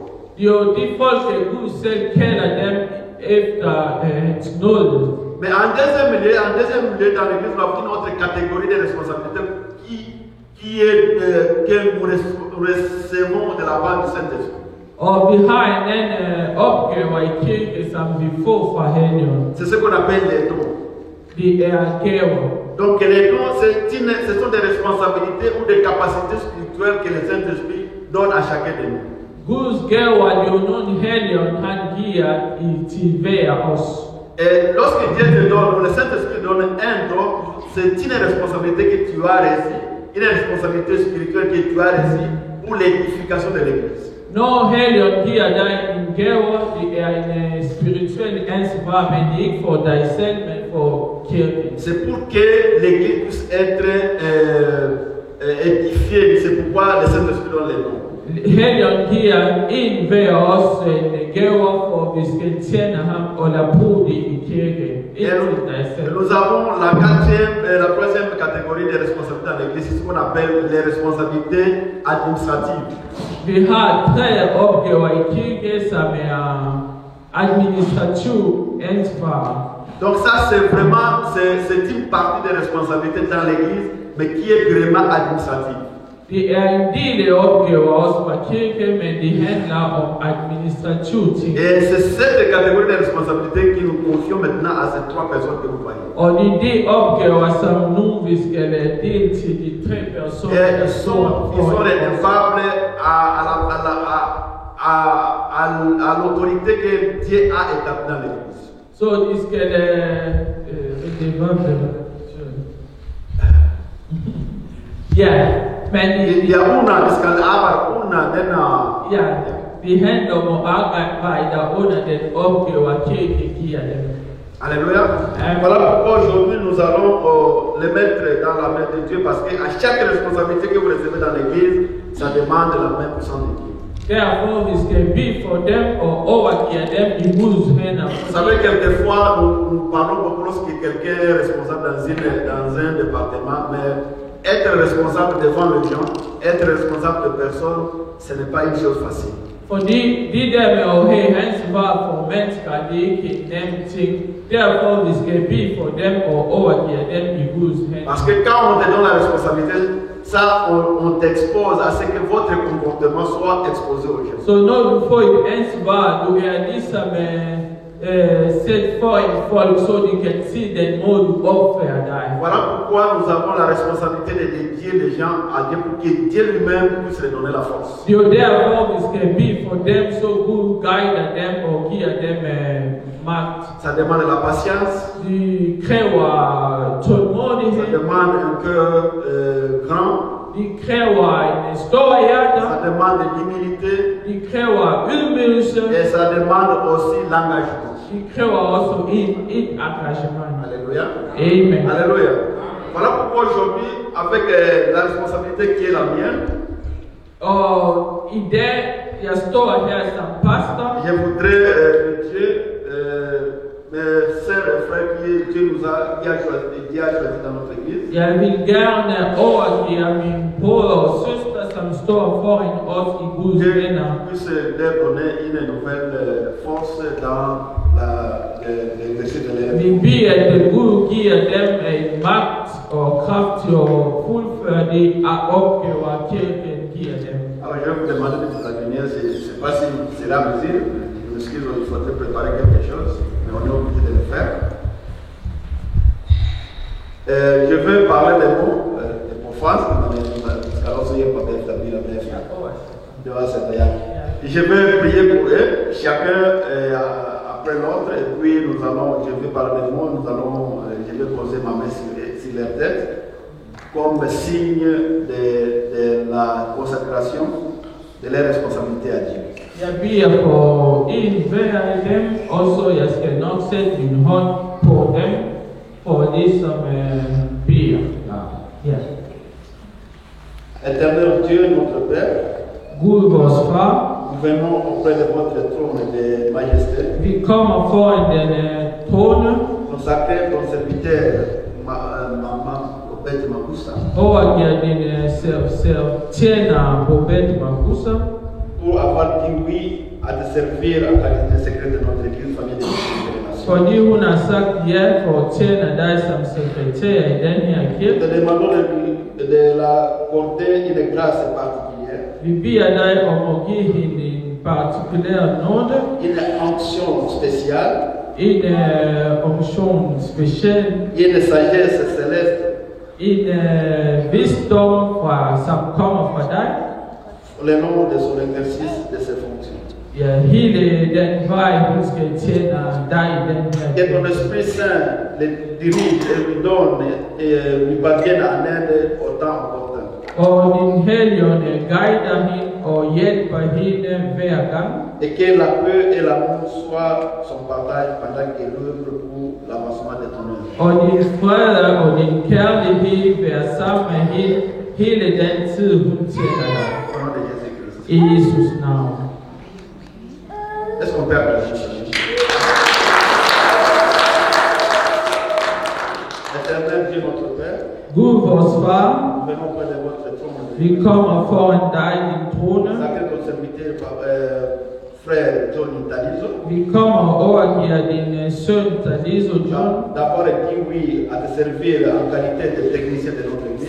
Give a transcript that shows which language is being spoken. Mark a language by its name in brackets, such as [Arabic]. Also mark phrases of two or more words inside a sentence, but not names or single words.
[Danish] Jo, de folk, Gud selv kalder dem efter hans nåde. [French] Mais en deuxième lieu, dans l'Église, nous avons une autre catégorie de responsabilités que nous recevons de la part du Saint-Esprit. [Danish] Og vi har en anden opgave i kirken, som vi får fra Helligånden. [French] C'est ce qu'on appelle les dons. [Danish] Det er gaver. [French] Donc les dons, ce sont des responsabilités ou des capacités spirituelles que le Saint-Esprit donne à chacun de nous. [Danish] Guds gaver er jo nogle Helligånden han giver til hver os. [French] Et lorsque Dieu te donne, le Saint-Esprit donne un don, c'est une responsabilité que tu as reçue, une responsabilité spirituelle que tu as reçue pour l'édification de l'Église. [Danish] Når Helligånden giver dig en gave, det er en spirituel ansvar, men det er ikke for dig selv, men for kirken. [French] C'est pour que l'Église puisse être édifiée, c'est pourquoi le Saint-Esprit donne les dons. [Danish] Helligånden giver en hver os en gave, for vi skal tjene ham og lade bruge det i kirken. [French] Nous avons la troisième catégorie de responsabilités dans l'Église, c'est ce qu'on appelle les responsabilités administratives. [Danish] Vi har 3 opgaver i kirken, som er administrativ ansvar. [French] Donc ça c'est vraiment, c'est une partie des responsabilités dans l'Église, mais qui est vraiment administrative. [Danish] Det en del af opgaver også fra kirke, men det handler om administrative ting. [French] Et c'est cette catégorie de responsabilité qui nous confions maintenant à ces trois personnes que vous voyez. [Danish] Og det er de opgaver, som nu vi skal dele til de tre personer, [French] Et [Danish] der [French] ils [Danish] står [French] sont [Danish] foran os. [French] redevables à l'autorité que Dieu a établie dans l'Église. [Danish] Så de skal ja, men Il y a una escalada, una denna. ja, det handler om at arbejde under den opgave, kirke giver dem. [French] Alléluia. Amen. Voilà pourquoi aujourd'hui nous allons les mettre dans la main de Dieu, parce qu'à chaque responsabilité que vous recevez dans l'église, ça demande la main puissante de Dieu. [Danish] Derfor vi skal bede for dem og overgive dem i Guds hænder. [French] Vous savez, quelquefois, nous parlons beaucoup lorsque quelqu'un est responsable dans un département, mais être responsable devant les gens, être responsable de personnes, ce n'est pas une chose facile. [Danish] Fordi de der med at have ansvar for mennesker, det er ikke en nem ting. Derfor vi skal bede for dem og overgive dem i Guds hænder. [French] Parce que quand on te donne la responsabilité, ça, on t'expose à ce que votre comportement soit exposé aux gens. [Danish] Så når du får et ansvar, du er ligesom sæt for en folk, så de kan se den måde du opfører dig. [French] Voilà pourquoi nous avons la responsabilité de dédier les gens à Dieu pour que Dieu lui-même puisse leur donner la force. [Danish] Det er jo derfor vi skal bede for dem, så Gud guider dem og giver dem magt. [French] Ça demande la patience, [Danish] De kræver [French] ça [Danish] tålmodighed. [French] demande un cœur grand, [Danish] De kræver en stor hjerte. [French] ça demande l'humilité [Danish] De kræver ydmygelse. [French] et ça demande aussi l'engagement. [Danish] De kræver også et engagement. [French] Alléluia. Amen. Alléluia. Voilà pourquoi aujourd'hui, avec la responsabilité qui est la mienne, [Danish] Og i dag, jeg står her som pastor. [French] je voudrais Dieu, mes sœurs et frères qui a choisi dans notre église. [Danish] Jeg vil gerne overgive min bror og søster, som står foran os i Guds [French] Dieu [Danish] venner. [French] puisse leur donner une nouvelle force dans l'exercice de leur [Danish] Vi beder, at Gud giver dem en magt og kraft til at fuldføre de opgaver, kirken giver dem. [French] Alors je vais vous demander de vous abonner, je ne sais pas si c'est la mesure, je m'excuse, il faudrait préparer quelque chose, mais on est obligé de le faire. Je vais parler des mots de profanes, parce qu'alors il n'y a pas d'établir la BF. Je vais prier pour eux, chacun après l'autre, et puis je vais parler des mots, je vais poser ma main sur leur tête, comme signe de la consacration de leur responsabilité à Dieu. [Danish] Jeg beder for en hver af dem, og så jeg skal nok sætte min hånd på dem, for det som beder. Ja. [French] Éternel Dieu, notre Père, [Danish] Gud, vores far, [French] nous venons auprès de votre trône de majesté, [Danish] vi kommer foran den trone, [French] consacrer ton serviteur, maman, Obed Makusa, [Danish] overgiver din tjener Robert Makusa, [French] pour avoir dit oui à te servir en qualité de secret de notre église, famille de Nations. [Danish] fordi hun har sagt ja for at tjene dig som sekretær i den her [French] Nous [Danish] kirke. [French] te demandons de la accorder une grâce particulière, [Danish] Vi beder dig om at give hende en partikulær nåde, [French] une onction spéciale, [Danish] en option speciel, [French] une sagesse céleste [Danish] en visdom som kommer fra dig. [French] pour le nom de son exercice de ses fonctions. [Danish] Ja, hele den vej, hun skal tjene dig i den her [French] Que ton [Danish] kirke. [French] Esprit Saint le dirige et lui donne et lui parvienne en aide au temps opportun. [Danish] Og din helligånd guider hende og hjælper hende hver gang. [French] Et que la paix et l'amour soient son partage pendant qu'elle œuvre pour l'avancement de ton œuvre. [Danish] Og din fred og din kærlighed være sammen med hende hele den tid, hun tjener dig. [French] Au nom de Jésus-Christ. [Danish] I Jesus navn. [French] Est-ce qu'on peut applaudir? Éternel Dieu notre Père, [Danish] Gud, vores far, [French] nous venons auprès de votre trône. [Danish] vi kommer foran dig, din trone. [French] Sacré ton serviteur, frère Johnny Talizo. [Danish] Vi kommer over giver din søn Talizo John, [French] D'abord, il dit oui à te servir en qualité de technicien de notre église.